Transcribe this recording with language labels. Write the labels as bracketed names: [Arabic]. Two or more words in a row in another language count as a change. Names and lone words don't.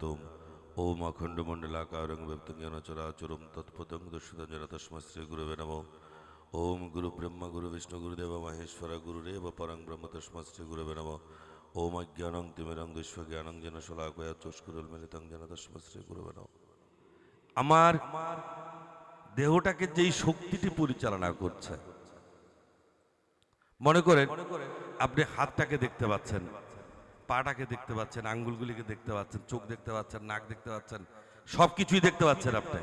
[Sanskrit] ओम अखण्डमण्डलाकारं व्याप्तं येन चराचरं तत्पदं दर्शितं येन तस्मै श्री गुरवे नमः। ओम गुरु ब्रह्म गुरु विष्णु गुरुदेव महेश्वर गुरुरेव परं ब्रह्म तस्मै श्री गुरवे नमः। ओम अज्ञानं तिमिरं दुष्ज्ञानं जेन शलाकया चक्षुरुन्मीलितं येन तस्मै श्री गुरवे नमः। [Bangla] আমার দেহটাকে যেই শক্তিটি পরিচালনা করছে, মনে করেন আপনি হাতটাকে দেখতে পাচ্ছেন, পাটাকে দেখতে পাচ্ছেন, আঙ্গুলগুলিকে দেখতে পাচ্ছেন, চোখ দেখতে পাচ্ছেন, নাক দেখতে পাচ্ছেন, সবকিছুই দেখতে পাচ্ছেন আপনি।